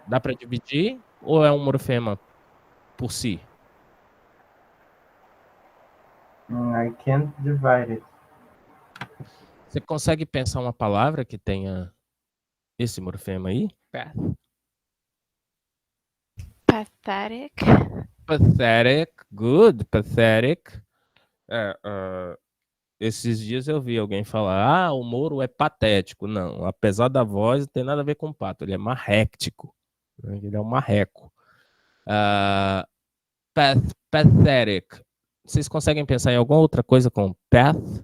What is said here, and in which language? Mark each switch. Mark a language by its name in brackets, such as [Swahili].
[Portuguese] dá para dividir ou é um morfema por si? [English] I can't divide it. [Portuguese] Você consegue pensar uma palavra que tenha esse morfema aí? [English] Path. Pathetic. Pathetic, good, pathetic. [Portuguese] Esses dias eu vi alguém falar, o Moro é patético. Não, apesar da voz, não tem nada a ver com pato, ele é marréctico. Né? Ele é um marreco. Uh, pathetic. Vocês conseguem pensar em alguma outra coisa com path?